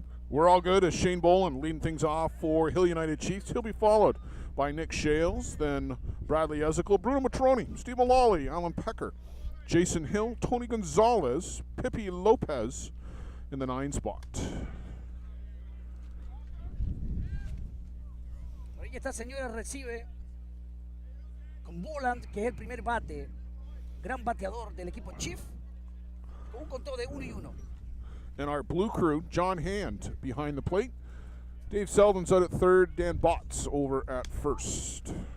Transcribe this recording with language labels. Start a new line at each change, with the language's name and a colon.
English: We're all good as Shane Boland leading things off for Hill United Chiefs. He'll be followed by Nick Shales, then Bradley Ezekiel, Bruno Matroni, Steve Mullally, Alan Pecker, Jason Hill, Tony Gonzalez, Pippi Lopez in the 9 spot.
Spanish: Ahí esta señora recibe con Boland, que es el primer bate, gran bateador del equipo Chief, con un conteo de 1-1.
English: And our blue crew, John Hand behind the plate. Dave Selden's out at third, Dan Botts over at first.